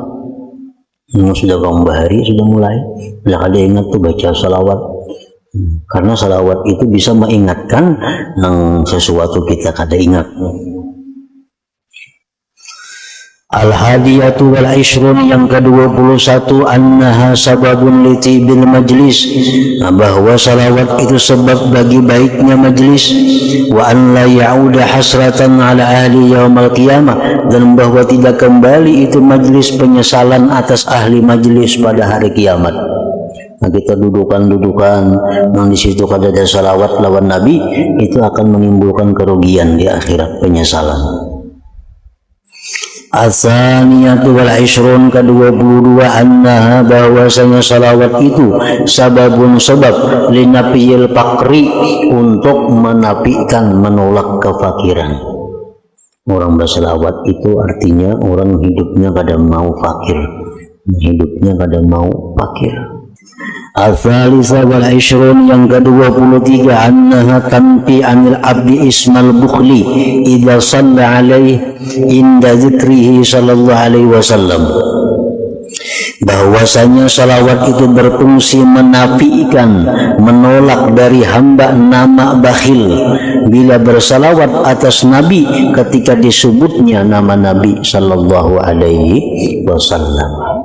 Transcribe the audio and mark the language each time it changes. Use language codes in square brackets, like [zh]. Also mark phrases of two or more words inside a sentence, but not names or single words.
[bjn] Sudah Bang Bahari sudah mulai, sudah ada ingat tuh baca salawat, karena salawat itu bisa mengingatkan nang sesuatu kita kada ingat. [ar] الحادية والعشرون [bjn] yang ke-21 [ar] أنها سبب لطيب المجلس, [bjn] bahwa salawat itu sebab bagi baiknya majlis, [ar] وأن لا يعود حسرة على أهل يوم القيامة, [bjn] dan bahwa tidak kembali itu majlis penyesalan atas ahli majlis pada hari kiamat. Nah, kita dudukan yang di situ kada ada salawat lawan Nabi, itu akan menimbulkan kerugian di akhirat, penyesalan. [ar] الثانية والعشرون ke-22 annaha, [bjn] bahwasanya salawat itu sababun, sebab [ar] لنفي الفقر, [bjn] untuk menafikan, menolak kefakiran. Orang bersalawat itu artinya orang hidupnya kada mau fakir, hidupnya kada mau fakir. [ar] الثالثة والعشرون yang ke-23 أنها تنفي عن العبد اسم البخل إذا صلى عليه عند ذكره صلى الله عليه وسلم, [bjn] bahwasanya salawat itu berfungsi menafikan, menolak dari hamba nama bakhil bila bersalawat atas Nabi ketika disebutnya nama Nabi [ar] صلى الله عليه وسلم.